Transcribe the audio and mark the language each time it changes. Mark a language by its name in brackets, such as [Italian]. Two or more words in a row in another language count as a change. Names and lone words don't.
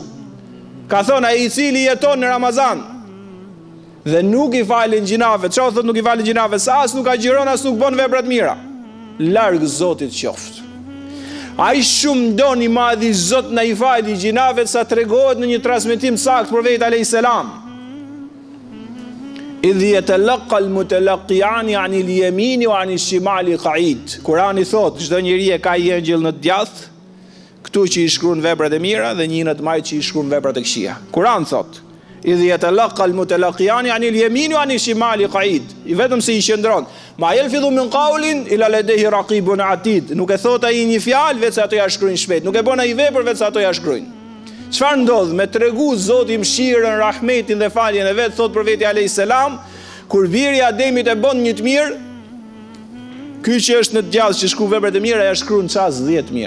[Albanian] Ka thënë ai i cili jeton në Ramazan dhe nuk i falen gjinafet, çfarë thotë nuk i falen gjinafet? Sa as nuk agjiron, as nuk bën vepra të mira, larg Zotit qoftë. Ai shumë don i madhi Zot na i fali gjinafet, sa tregohet në një transmetim sakt profeti [Arabic] عليه السلام. إذ يتلقى المتلقيان عن اليمين وعن الشمال قعيد. [Albanian] Kurani thot, çdo njeri e ka një engjëll në djathtë, këtu që i shkruan veprat e mira dhe një në të majt që i shkruan veprat e këqija. Kurani thot, [Arabic] إذ يتلقى المتلقيان عن اليمين وعن الشمال قعيد. [Albanian] I vetëm se i qëndron. [Arabic] ما يلفظ من قول إلا لديه رقيب عتيد. [Albanian] Nuk e thot ai një fjalë vetë se ato ja shkruajnë shpejt. Nuk e bën ai vepër vetë se ato ja shkruajnë. Çfarë ndodh? Me tregu Zoti mëshirën, rahmetin dhe faljen e vet, thot profeti [Arabic] عليه السلام, [Albanian] kur biri i Ademit e bën një të mirë, ky që është në djathtë që shkruan veprat e mira, ja shkruan ças 10 mira.